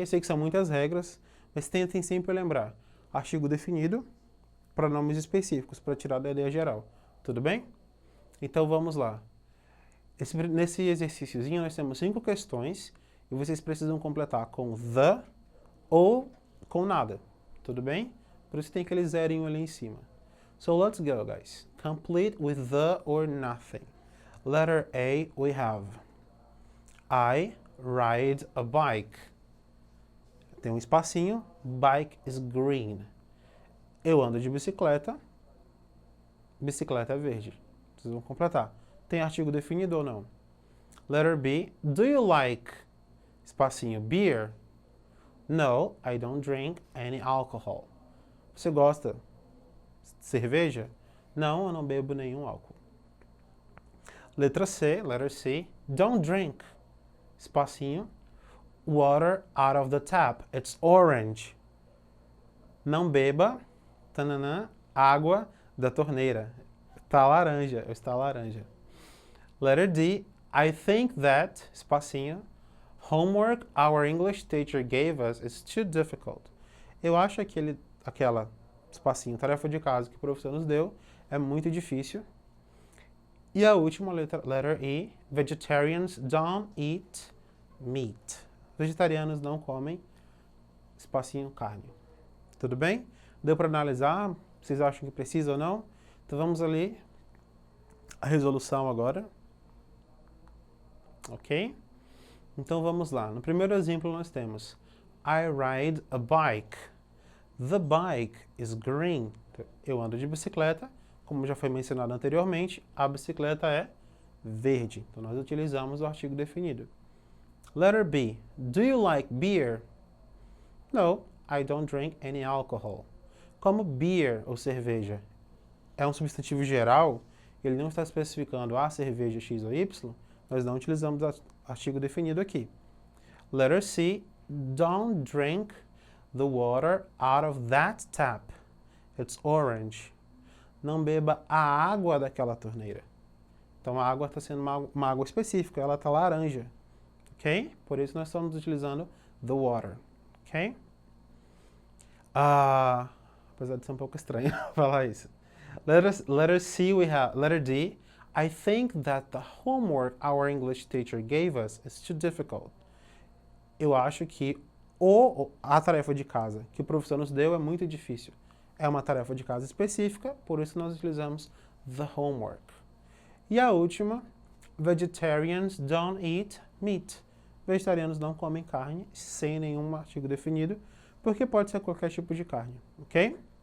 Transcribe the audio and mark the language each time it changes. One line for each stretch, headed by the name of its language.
Portuguese: Eu sei que são muitas regras, mas tentem sempre lembrar. Artigo definido, pronomes específicos, para tirar da ideia geral. Tudo bem? Então vamos lá. Nesse exercíciozinho nós temos 5 questões e vocês precisam completar com the ou com nada. Tudo bem? Por isso tem aquele zerinho ali em cima.
English: So let's go, guys. Complete with the or nothing. Letter A, we have I ride a bike.
Portuguese: Tem um espacinho.
English: Bike is green.
Portuguese: Eu ando de bicicleta. Bicicleta é verde. Vocês vão completar. Tem artigo definido ou não?
English: Letter B. Do you like, espacinho, beer? No, I don't drink any alcohol.
Portuguese: Você gosta de cerveja? Não, eu não bebo nenhum álcool. Letra C,
English: letter C. Don't drink, espacinho, water out of the tap. It's orange.
Portuguese: Não beba, tananã, água da torneira. Está laranja, está laranja.
English: Letter D. I think that, espacinho, homework our English teacher gave us is too difficult.
Portuguese: Eu acho que aquela, espacinho, tarefa de casa que o professor nos deu é muito difícil. E a última letra,
English: letter E. Vegetarians don't eat meat.
Portuguese: Vegetarianos não comem, espacinho, carne. Tudo bem? Deu para analisar? Vocês acham que precisa ou não? Então vamos ali a resolução agora. Ok? Então vamos lá. No primeiro exemplo nós temos
English: I ride a bike. The bike is green.
Portuguese: Eu ando de bicicleta. Como já foi mencionado anteriormente, a bicicleta é verde. Então nós utilizamos o artigo definido.
English: Letter B. Do you like beer? No, I don't drink any alcohol.
Portuguese: Como beer, ou cerveja, é um substantivo geral, ele não está especificando a cerveja X ou Y, nós não utilizamos o artigo definido aqui.
English: Letter C. Don't drink the water out of that tap. It's orange.
Portuguese: Não beba a água daquela torneira. Então a água está sendo uma água específica, ela está laranja. Ok? Por isso nós estamos utilizando
English: the water.
Portuguese: Ok? Apesar de ser um pouco estranho falar isso.
English: Letter C, letter D. I think that the homework our English teacher gave us is too difficult.
Portuguese: Eu acho que a tarefa de casa que o professor nos deu é muito difícil. É uma tarefa de casa específica, por isso nós utilizamos
English: the homework.
Portuguese: E a última,
English: vegetarians don't eat meat.
Portuguese: Vegetarianos não comem carne, sem nenhum artigo definido, porque pode ser qualquer tipo de carne, ok?